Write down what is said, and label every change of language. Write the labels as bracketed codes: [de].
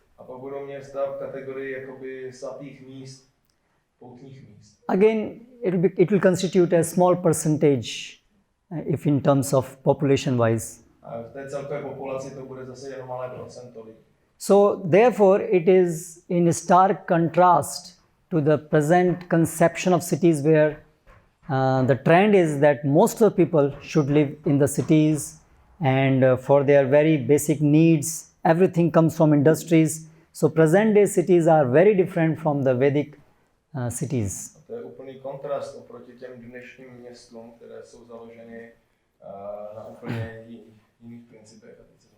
[cs] A pak budou města v kategorii jakoby svatých míst, poutních míst. [en] Again, it will constitute a small percentage if in terms of population wise. [cs] A v té celkové populaci to bude zase jenom malé procento lidí. [en] So therefore it is in stark contrast to the present conception of cities where the trend is that most of the people should live in the cities and for their very basic needs, everything comes from industries. So present day cities are very different from the Vedic cities. [cs] To je úplný kontrast oproti těm dnešním městům, které jsou založeny na úplně jiných principech.